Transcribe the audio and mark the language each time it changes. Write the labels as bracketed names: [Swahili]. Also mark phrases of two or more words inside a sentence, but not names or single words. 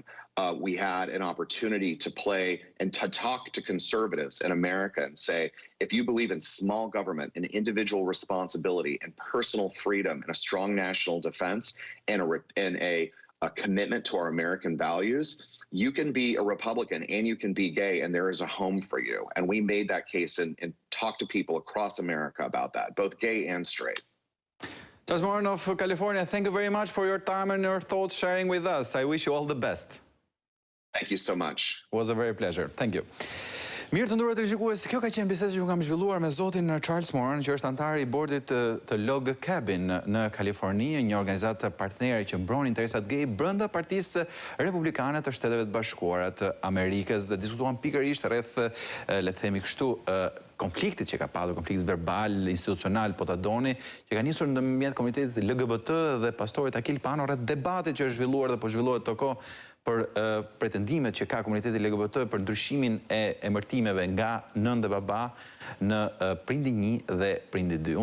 [English] We had an opportunity to play and to talk to conservatives in America and say, if you believe in small government and individual responsibility and personal freedom and a strong national defense and a commitment to our American values, you can be a Republican and you can be gay, and there is a home for you. And we made that case and talked to people across America about that, both gay and straight. Judge Moran of California, thank you very much for your time and your thoughts sharing with us. I wish you all the best. Thank you so much. It was a very pleasure. Thank you. [Albanian] Mirë të nderuar televizionistë, kjo ka qenë bisedë që kam zhvilluar me zotin Charles Moran, që është antar i bordit të Log Cabin në Kaliforni, një organizatë partnere që mbron interesat gay brenda Partisë Republikane të Shteteve të Bashkuara të Amerikës, dhe diskutuan pikërisht rreth, le të themi kështu, konfliktit që ka pasur, konflikt verbal, institucional, po ta doni, që ka nisur ndërmjet komunitetit LGBT dhe pastorit Akil Pano rreth debatit që është zhvilluar dhe po zhvillohet të kohë për pretendimet që ka komuniteti LGBT për ndryshimin e emërtimeve nga nën dhe baba në prindi 1 dhe prindi 2.